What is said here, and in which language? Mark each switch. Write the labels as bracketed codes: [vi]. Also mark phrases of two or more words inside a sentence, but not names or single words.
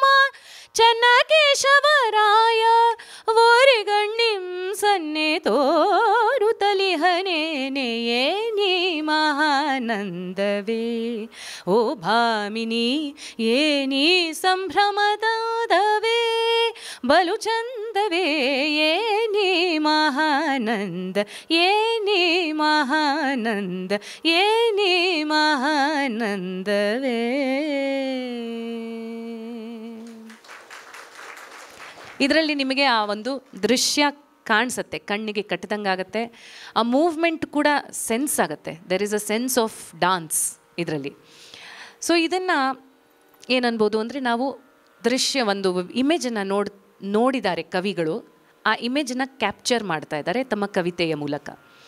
[kn] ಚನ್ನಕೇಶವರಾಯ ಓರಿಗಣ್ಣಿಂ ಸನ್ನೆ ತೋರುತ್ತಲಿಹನೇನೆಯೇ ನೀ ಮಹಾನಂದವೇ ಓ ಭಾಮಿನಿ ಏನಿ ಸಂಭ್ರಮದವೇ ಬಲು ಚಂದವೇ ಏನಿ ಮಹಾನಂದ ಏನಿ ಮಹಾನಂದ ಏನಿ ಮಹಾನಂದವೇ. ಇದರಲ್ಲಿ ನಿಮಗೆ ಆ ಒಂದು ದೃಶ್ಯ ಕಾಣಿಸುತ್ತೆ, ಕಣ್ಣಿಗೆ ಕಟ್ಟಿದಂಗಾಗತ್ತೆ, ಆ ಮೂವ್ಮೆಂಟ್ ಕೂಡ ಸೆನ್ಸ್ ಆಗುತ್ತೆ. [en] There is a sense of dance ಇದರಲ್ಲಿ. [kn] ಸೊ ಇದನ್ನು ಏನನ್ಬೋದು ಅಂದರೆ ನಾವು ದೃಶ್ಯ ಒಂದು ಇಮೇಜನ್ನು ನೋಡಿದ್ದಾರೆ ಕವಿಗಳು, ಆ ಇಮೇಜನ್ನು ಕ್ಯಾಪ್ಚರ್ ಮಾಡ್ತಾ ಇದ್ದಾರೆ ತಮ್ಮ ಕವಿತೆಯ ಮೂಲಕ.